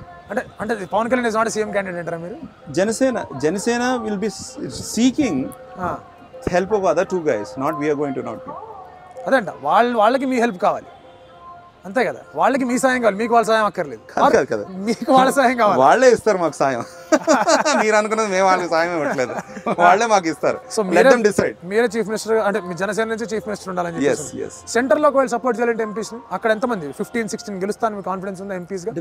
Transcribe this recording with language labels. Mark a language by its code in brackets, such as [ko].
[te] అంటే అంటే Pawan Kalyan [en] is not CM candidate [te] అంటారా మీరు? [en] Janasena will be seeking help of other 2 guys, not we are going to not be. [te] అదంట వాళ్ళకి మీ help కావాలి అంతే కదా, వాళ్ళకి మీ సాయం కావాలి, మీకు వాళ్ళ సాయం అక్కర్లేదు కదా, మీకు వాళ్ళ సాయం కావాలి, వాళ్ళే ఇస్తారు మాకు సాయం. మీరు అనుకున్నది మేము వాళ్ళకి సాయం ఇవ్వట్లేదు, వాళ్ళే మాకు ఇస్తారు. సో మీరే చీఫ్ మినిస్టర్, అంటే మీ జనసేన నుంచి చీఫ్ మినిస్టర్ ఉండాలని చెప్పి సెంటర్లో ఒకవేళ సపోర్ట్ చేయాలంటే ఎంపీస్ అక్కడ ఎంతమంది 15-16 గెలుస్తాను మీ కాన్ఫిడెన్స్ ఉందా ఎంపీస్గా?